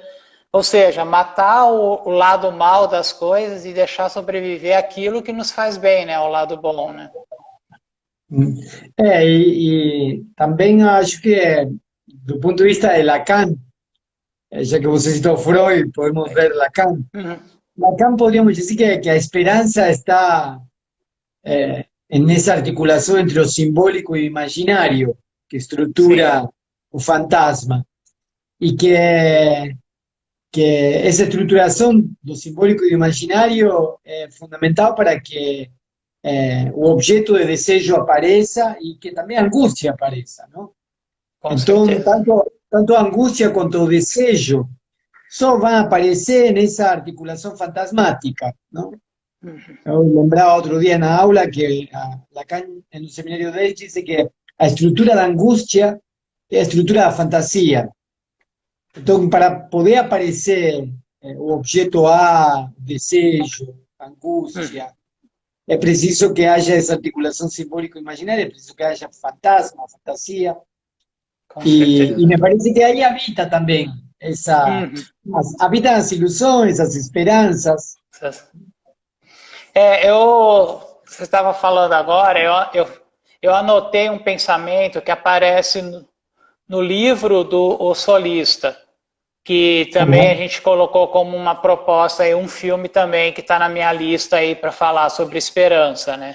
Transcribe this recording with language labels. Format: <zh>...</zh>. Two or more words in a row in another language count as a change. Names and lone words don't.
<pt>Ou seja, matar o lado mal das coisas e deixar sobreviver aquilo que nos faz bem, né? O lado bom, né? E também acho que, do ponto de vista de Lacan, já que você citou Freud, podemos ver Lacan. Uhum.</pt> <es>Lacan podríamos</es> <pt>dizer que a esperança está</pt> <es>en esa articulación entre lo simbólico y imaginario que</es> <pt>Sim, estructura o fantasma.</pt> <es>Y que esa</es> <pt>estruturación do simbólico y do imaginario é fundamental para que o objeto de desejo apareça e que também a angústia apareça, não? com Então, certeza. tanto a angústia quanto o desejo só vão aparecer nessa articulação fantasmática, não?</pt> <es>Eu lembraba otro día en la aula que Lacan, en un seminario de él, dice que la estructura de angustia es la estructura de fantasía. Entonces,</es> <pt>para poder aparecer o objeto A, desejo, angústia,</pt> <es>es preciso que haya esa articulación simbólico-imaginaria, es preciso que haya fantasma, fantasía,</es> <pt>Com</pt> <es>y</es> <pt>certeza.</pt> <es>me parece que ahí habita también Uhum. habitan las ilusiones, las esperanzas.</es> <pt>Você estava falando agora, eu anotei um pensamento que aparece no livro do O Solista, que também a gente colocou como uma proposta aí, um filme também que está na minha lista aí para falar sobre esperança, né?</pt>